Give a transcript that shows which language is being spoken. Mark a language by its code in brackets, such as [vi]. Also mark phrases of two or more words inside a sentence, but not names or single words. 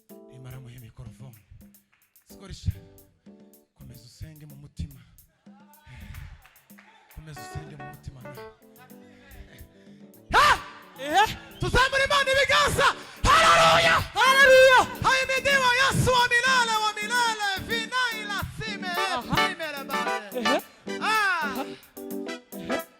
[rw] Nimara muhe microphone. Sikoresha. Komeza usenge mu mutima. Komeza usenge mu mutima. Ha! Ehe. Tuzamure Imana ibiganza. Haleluya! Haleluya! [sw] Ahimidiwe Yesu wa milele, wa milele. Vina ila sime, Aha. sime la bale. Ehe. Ah. Aha. Ehe.